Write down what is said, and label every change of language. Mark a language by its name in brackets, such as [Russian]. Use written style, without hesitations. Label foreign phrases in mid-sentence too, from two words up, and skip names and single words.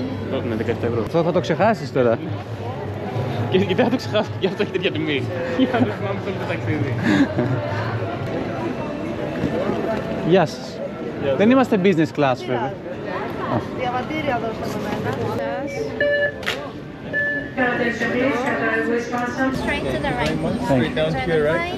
[Greek] Ναι, 17 ευρώ. Αυτό θα το ξεχάσεις τώρα. Και δεν θα το ξεχάσω, γι' αυτό έχει τέτοια τιμή. Για να το θυμάμαι σε όλο το ταξίδι. Γεια σας. Δεν είμαστε [English] business class [Greek] βέβαια. Διαβατήρια δώστε με μένα. [English] Straight to the right. Thank you. Turn the right.